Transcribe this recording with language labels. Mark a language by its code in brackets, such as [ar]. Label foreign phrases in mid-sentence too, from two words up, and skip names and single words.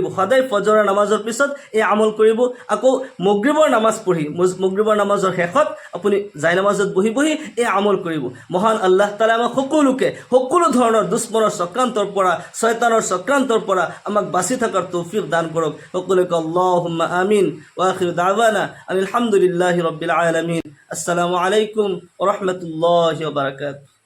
[as] সদায় ফজৰৰ নামাজৰ পিছত এই আমল কৰিব। আকৌ মাগৰিবৰ নামাজ পঢ়ি, মাগৰিবৰ নামাজৰ শেষত আপুনি জাই নামাজত বহি বহি এই আমল কৰিব। মহান [ar] الله تعالى [as] আমাক সকলোকে সকলো ধৰণৰ দুশ্মনৰ চক্ৰান্তৰ পৰা, শয়তানৰ চক্ৰান্তৰ পৰা আমাক বাচি থকাৰ তৌফিক দান কৰক। কৰক। [ar] সকলোকে اللهم آمين وآخر دعوانا الحمد لله رب العالمين. السلام عليكم ورحمة الله وبركاته.